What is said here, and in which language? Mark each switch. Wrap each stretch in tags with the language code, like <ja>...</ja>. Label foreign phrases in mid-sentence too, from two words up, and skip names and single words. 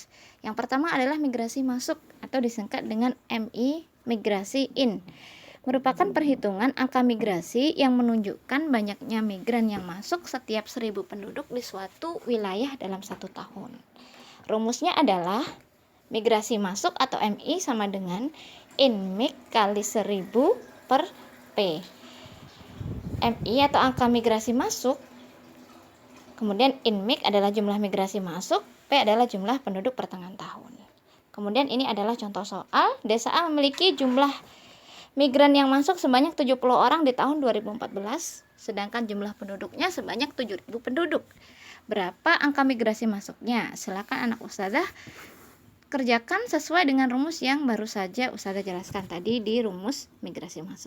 <id>Yang pertama adalah migrasi masuk atau disingkat dengan MI, migrasi in. Merupakan perhitungan angka migrasi yang menunjukkan banyaknya migran yang masuk setiap 1000 penduduk di suatu wilayah dalam 1 tahun. Rumusnya adalah migrasi masuk atau MI sama dengan in-mig kali 1000 per P. MI atau angka migrasi masuk, kemudian in-mig adalah jumlah migrasi masuk, P adalah jumlah penduduk pertengahan tahun. Kemudian ini adalah contoh soal. Desa A memiliki jumlah migran yang masuk sebanyak 70 orang di tahun 2014, sedangkan jumlah penduduknya sebanyak 7.000 penduduk. Berapa angka migrasi masuknya? Silakan anak ustazah kerjakan sesuai dengan rumus yang baru saja ustazah jelaskan tadi di rumus migrasi masuk.</id>